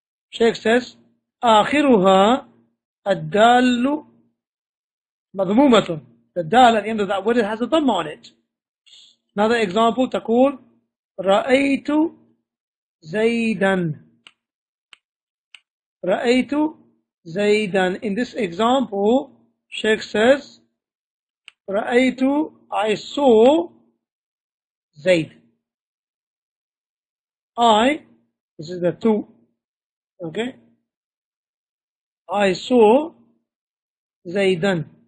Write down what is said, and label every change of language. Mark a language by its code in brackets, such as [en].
[en] Shaykh says [ar] آخرها الدال مضمومة. [en] The dal at the end of that word, it has a dhamma on it. Another example, [ar] تقول رأيت زيدا. رأيت زيدا. [en] In this example, Shaykh says رأيت, I saw Zayd. This is the two. Okay? I saw Zaydan.